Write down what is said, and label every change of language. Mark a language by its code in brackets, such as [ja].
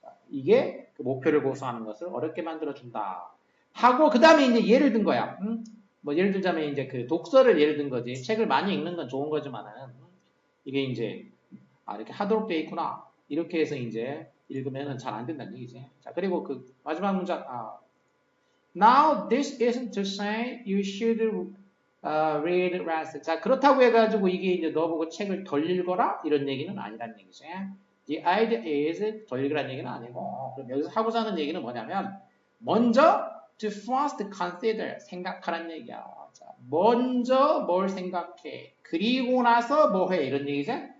[ko] 이게 그 목표를 고수하는 것을 어렵게 만들어준다. 하고 그 다음에 이제 예를 든 거야. 뭐 예를 들자면 이제 그 독서를 예를 든 거지. 책을 많이 읽는 건 좋은 거지만은 이게 이제 이렇게 하도록 돼 있구나. 이렇게 해서 이제 읽으면은 잘 안 된다는 얘기지. 자 그리고 그 마지막 문장 [en] Now this isn't to say you should read less. [ko] 자 그렇다고 해가지고 이게 이제 너보고 책을 덜 읽어라 이런 얘기는 아니라는 얘기지. [en] The idea is [ko] 덜 읽으라는 얘기는 아니고 그럼 여기서 하고자 하는 얘기는 뭐냐면 먼저 [en] to first consider [ko] 생각하라는 얘기야. 자, 먼저 뭘 생각해. 그리고 나서 뭐 해 이런 얘기지.